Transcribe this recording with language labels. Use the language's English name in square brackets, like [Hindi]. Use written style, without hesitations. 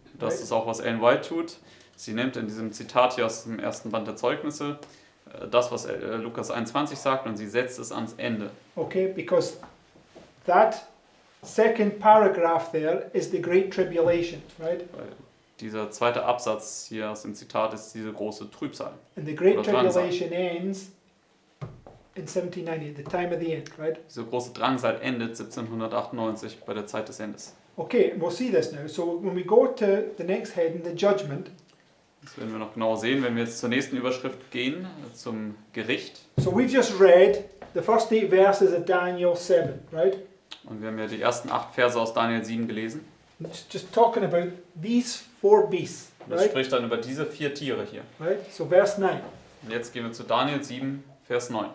[German] Das ist auch, was Ellen White tut. Sie nimmt in diesem Zitat hier aus dem ersten Band der Zeugnisse das, was Lukas 21 sagt, und sie setzt es ans Ende. [English] Okay, because that second paragraph there is the Great Tribulation, right? [German] Weil dieser zweite Absatz hier aus dem Zitat ist diese große Trübsal. [English] And the Great [German] Oder Drangsal. [English] Tribulation ends in 1790, the time of the end, right? [German] Diese große Drangsal endet 1798 bei der Zeit des Endes. [English] Okay, and we'll see this now. So when we go to the next heading, the judgment. [German] Das werden wir noch genau sehen, wenn wir jetzt zur nächsten Überschrift gehen, zum Gericht. [English] So we've just read the first 8 verses of Daniel 7, right? [German] Und wir haben ja die ersten 8 Verse aus Daniel 7 gelesen. [English] It's just talking about these 4 beasts, [German] Und das [English] right? [German] spricht dann über diese 4 Tiere hier. [English] Right? So verse 9. [German] Und jetzt gehen wir zu Daniel 7, Vers 9.